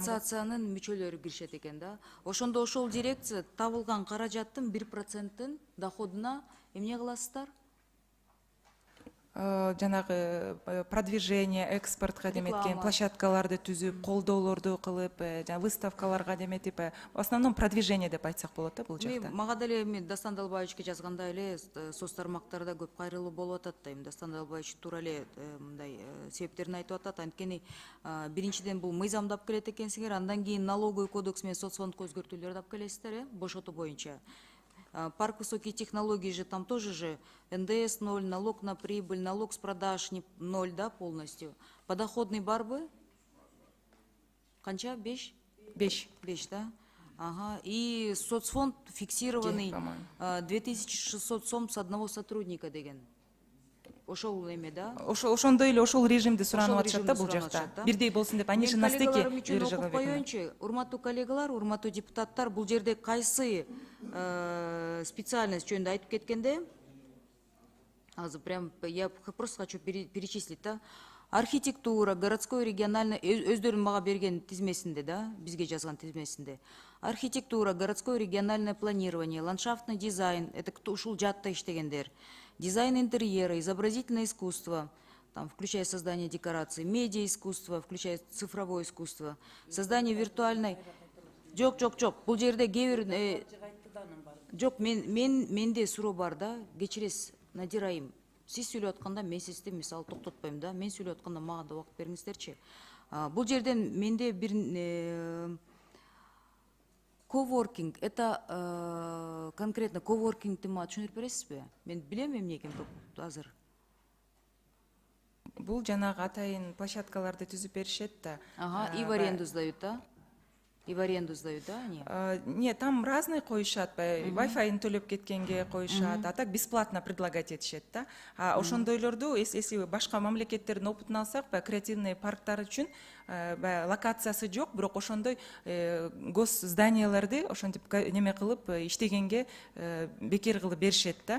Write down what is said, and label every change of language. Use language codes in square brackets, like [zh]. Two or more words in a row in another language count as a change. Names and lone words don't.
[ky] Ассоциациянын мүчөлөрү киришет экен да. Ошондо ошол дирекция табылган каражаттын 1%-ын доходуна эмне кыласыздар? Жанагы продвижение, экспортко деметкен площадкаларды түзүп, колдоолорду кылып, выставкаларга деметип, [ru] в основном продвижение [ky] деп айтсак болот да бул жакта. Мага деле Дастан Далбаевичке жазганда эле соц тармактарда көп кайрылуу болуп атат да. Дастан Далбаевич туура эле мындай себептерин айтып атат. Анткени биринчиден бул мыйзамдап келет экенсиңер, андан кийин [ru] налоговый кодекс [ky] менен соцфондко өзгөртүүлөрдү алып келесиздер, бошотуу боюнча. [ru] Парк высоких технологий же там тоже же НДС 0, налог на прибыль, налог с продаж 0, да, полностью. [ky] Подоходный барбы? Канча? 5? [ru] 5, да? Ага. И соцфонд фиксированный 2600 сом с одного сотрудника деген. [ky] Ошол эме, да? Ошондой эле ошол режимди суранып атышат да бул жакта. Бирдей болсун деп, [ru] они же на стыке. [ky] Урматтуу коллегалар, урматтуу депутаттар, бул жерде кайсы специальность жөнүндө айтып кеткенде, азыр [ru] прям я просто хочу перечислить, [ky] да? [ru] Архитектура, городской, региональный, [ky] өздөрүн мага берген тизмесинде, да, бизге жазган тизмесинде. [ru] Архитектура, городское региональное планирование, ландшафтный дизайн, это [ky] ушул жатта иштегендер. [ru] Дизайн интерьера, изобразительное искусство, там, включая создание декораций, медиа искусство, включая цифровое искусство, создание виртуальной... [ky] Жок, бул жерде кээ жок, менде суроо бар да, кечиресиз, Надираим. Сиз сүйлөп атканда мен сизди мисалы токтотпойм да, мен сүйлөп атканда мага да убакыт бериңиздерчи. Бул жерден менде бир коворкинг, [ru] это конкретно [ky] коворкингти мага түшүндүрүп бересизби? Мен билем эмне экен азыр. Бул жанагы атайын площадкаларды түзүп беришет да. Ага, [ru] и в аренду сдают, да? И в аренду сдают, да, они? Нет, там разные [ky] коюшат, Wi-Fi төлөп кеткенге коюшат, [ru] а так бесплатно предлагать [ky] этишет да. Ошондойлорду, если башка мамлекеттердин опытын алсак, креативный парктар үчүн локациясы жок, бирок ошондой гос зданияларды ошентип неме кылып иштегенге бекер кылып беришет да.